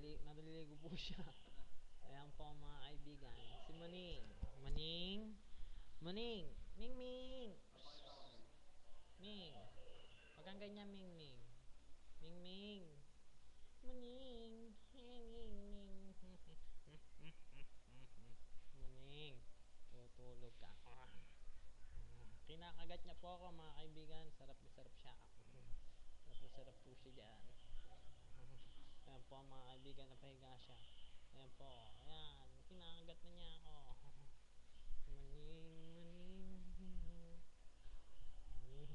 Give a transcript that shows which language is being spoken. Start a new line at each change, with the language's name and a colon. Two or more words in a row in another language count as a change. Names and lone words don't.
Filipino: Naliligo po siya. Ayan po mga kaibigan. Si Maning. Maning. Maning. Ming Ming. Ming. Wag kang ganyan, Ming Ming. Ming Ming. Maning. Ming Ming. Maning. Tutulog ka. Kinakagat niya po ako mga kaibigan. Sarap na sarap siya. Sarap na sarap po siya dyan. Ayan po mga kaibigan, napahiga siya. Ayan po. Ayan. Kinakagat na niya ako. Maning. Maning. Maning.